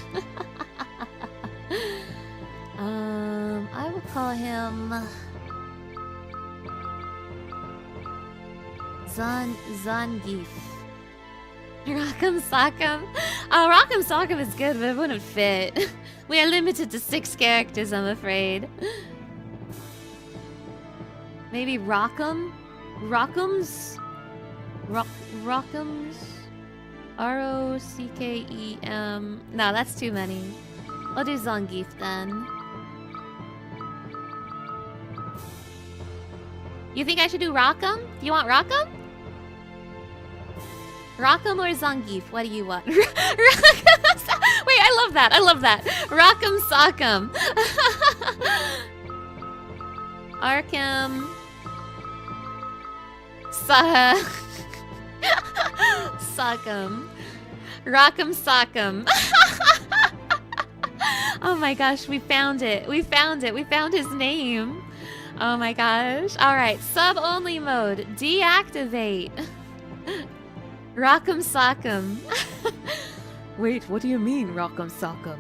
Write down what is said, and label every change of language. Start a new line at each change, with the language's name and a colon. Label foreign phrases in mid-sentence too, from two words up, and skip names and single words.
English: I would call him Zangief. Rock'em Sock'em. Oh, Rock'em Sock'em is good, but it wouldn't fit. We are limited to 6 characters, I'm afraid. Maybe Rock'em? Rock'ems? Rock'ems? R-O-C-K-E-M. No, that's too many. I'll do Zangief then. You think I should do Rock'em? Do you want Rock'em? Rock'em or Zangief? What do you want? Wait, I love that. I love that. Rock'em Sock'em. Arkham. Sock'em. Rock'em Sock'em. Oh my gosh, we found it. We found it. We found his name. Oh my gosh. Alright, sub-only mode. Deactivate. Rock'em Sock'em. Wait, what do you mean, Rock'em Sock'em?